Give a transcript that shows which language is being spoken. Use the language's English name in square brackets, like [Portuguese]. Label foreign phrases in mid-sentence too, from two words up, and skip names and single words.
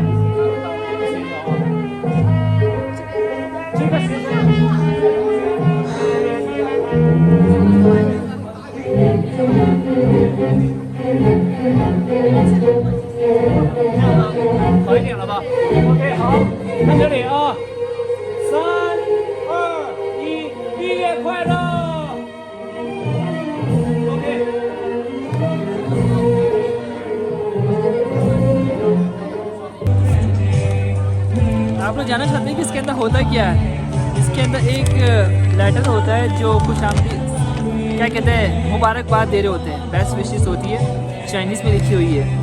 [Chinese] 这个学生。好一点了吧 ？OK， 好，看这里啊，3、2、1，毕业快乐 ！OK。 [Hindi] आप लोग जानना चाहते हैं कि इसके अंदर होता क्या है? इसके अंदर एक लेटर होता है जो कुछ आमदी क्या कहते हैं मुबारकबाद दे रहे होते हैं, [English] best wishes [Hindi] होती है, चाइनीज़ में लिखी हुई है।